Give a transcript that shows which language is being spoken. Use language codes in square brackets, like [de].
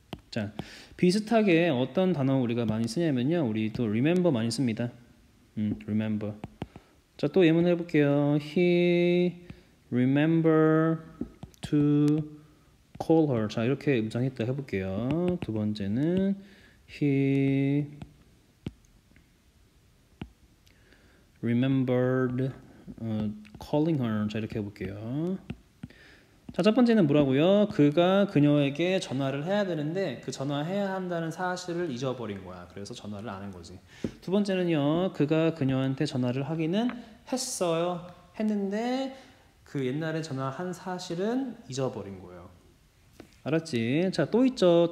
[ko] 자, 비슷하게 어떤 단어 우리가 많이 쓰냐면요, 우리 또 remember 많이 씁니다. [en] remember. [ko] 자, 또 예문 해볼게요. [en] He remember to call her. [ko] 자, 이렇게 문장했다 해볼게요. 두 번째는 [en] he remembered calling her. [ko] 자, 이렇게 해볼게요. 자, 첫 번째는 뭐라고요? 그가 그녀에게 전화를 해야 되는데 그 전화해야 한다는 사실을 잊어버린 거야. 그래서 전화를 안 한 거지. 두 번째는요, 그가 그녀한테 전화를 하기는 했어요. 했는데 그 옛날에 전화한 사실은 잊어버린 거예요. 알았지? 자, 또 있죠.